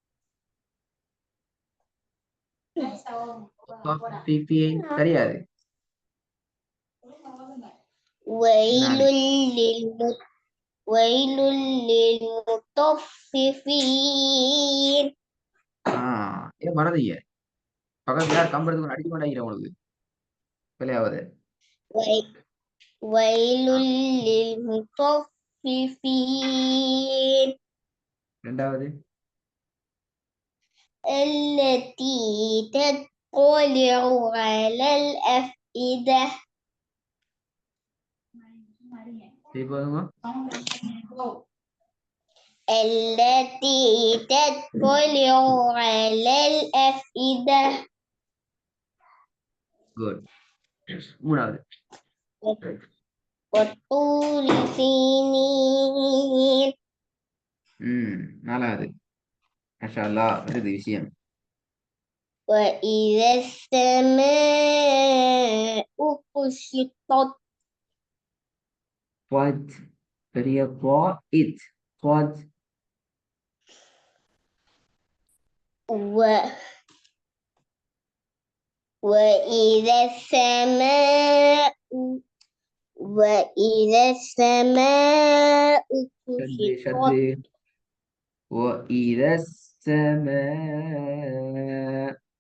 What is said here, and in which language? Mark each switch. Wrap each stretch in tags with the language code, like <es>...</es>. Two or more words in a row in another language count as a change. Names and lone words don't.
<ta>தெரியாது.</ta> <ar>ويل للمطففين.</ar> <ta>ஏன் மறந்தீங்க? பக்கத்துல யார் கம்பெடுத்து அடிக்க மாட்டாங்க உங்களுக்கு பிள்ளையாவது.</ta> <ar>ويل للمطففين</ar> <ta>ரெண்டாவது</ta> <ar>التي تطلع على الأفئدة.</ar> <ta>போதுமா?</ta> <ar>التي تطلع على الأفئدة.</ar> <ta>குட். மூணாவது</ta> <ar>والطور سينين.</ar> <ta>நாலாவது</ta> <ar>ما شاء الله</ar> <ta>வருது விஷயம்.</ta> <ar>وإذا السماء كشطت.</ar> <en>What? பெரிய it. What?</en> <ar>وإذا السماء كشطت. وإذا السماء</ar>